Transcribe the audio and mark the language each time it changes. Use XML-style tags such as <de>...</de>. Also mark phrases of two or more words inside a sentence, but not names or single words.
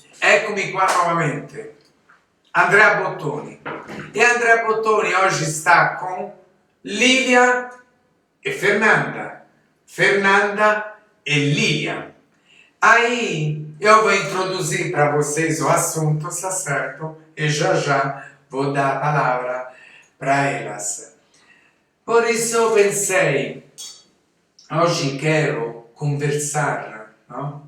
<it>Eccomi qua nuovamente, Andrea Bottoni. E Andrea Bottoni oggi sta con Lilia e Fernanda. Fernanda e Lilia.</it> <pt>Aí eu vou introduzir para vocês o assunto, tá certo? E já vou dar a palavra para elas. Por isso eu pensei, oggi quero conversar, no?</pt>